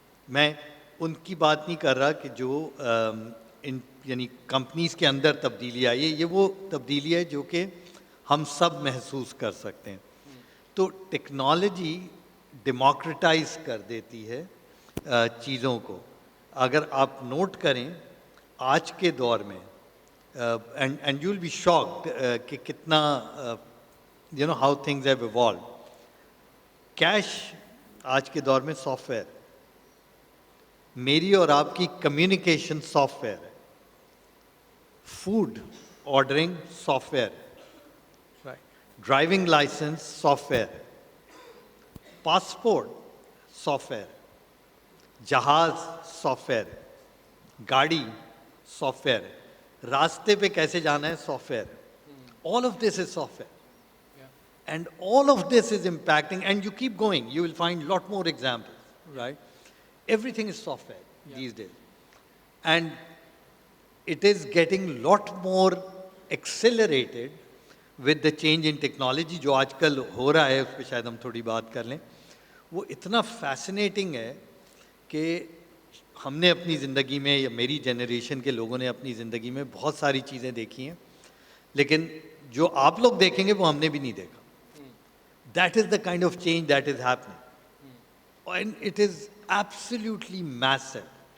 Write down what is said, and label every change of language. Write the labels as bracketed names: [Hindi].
[Urdu] میں ان کی بات نہیں کر رہا کہ جو یعنی کمپنیز کے اندر تبدیلی آئی ہے, یہ وہ تبدیلی ہے جو کہ ہم سب محسوس کر سکتے ہیں. تو ٹیکنالوجی ڈیموکریٹائز کر دیتی ہے چیزوں کو. اگر آپ نوٹ کریں, آج کے دور میں [English] and you'll be shocked [Urdu] کہ کتنا [English] how things have evolved. [Urdu] Cash آج کے دور میں سافٹ ویئر، میری اور آپ کی کمیونیکیشن سافٹ ویئر ہے، فوڈ آرڈرنگ سافٹ ویئر ہے، ڈرائیونگ لائسنس سافٹ ویئر ہے، پاسپورٹ سافٹ ویئر ہے، جہاز سافٹ ویئر ہے، گاڑی سافٹ ویئر ہے، راستے پہ کیسے جانا ہے سافٹ ویئر ہے. [English] All of this is software. And all of this is impacting, and you keep going, you will find a lot more examples, right? Everything is software these days. And it is getting a lot more accelerated with the change in technology [Urdu] جو آج کل ہو رہا ہے، اس پہ شاید ہم تھوڑی بات کر لیں. وہ اتنا فیسنیٹنگ ہے کہ ہم نے اپنی زندگی میں، یا میری جنریشن کے لوگوں نے اپنی زندگی میں بہت ساری چیزیں دیکھی ہیں، لیکن جو آپ لوگ دیکھیں گے وہ ہم نے بھی نہیں دیکھا. [English] That is the kind of change that is happening. And it is absolutely massive.